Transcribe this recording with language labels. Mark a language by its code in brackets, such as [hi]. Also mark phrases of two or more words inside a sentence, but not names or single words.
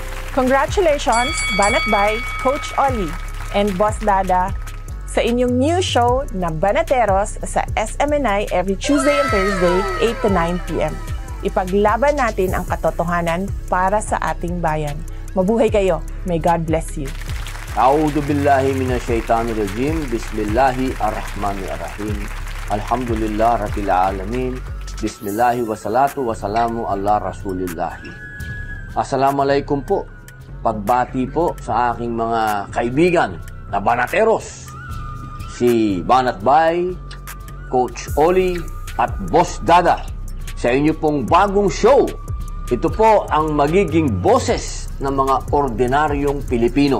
[en] Congratulations, Banat Coach Ollie and Boss Dada [tl] sa inyong [en] new show na Banateros sa SMNI every Tuesday and Thursday, 8 to 9 p.m. [tl] Ipaglaban natin ang katotohanan para sa ating bayan. Mabuhay kayo. [en] May God bless you. [ar] أعوذ بالله من الشيطان الرجيم. بسم الله الرحمن الرحيم. الحمد لله رب العالمين. بسم الله والصلاة والسلام على رسول الله. [tl] Assalamualaikum po. Pagbati po sa aking mga kaibigan na Banateros. Si Banatbay, Coach Ollie at Boss Dada sa inyo pong bagong show. Ito po ang magiging boses ng mga ordinaryong Pilipino.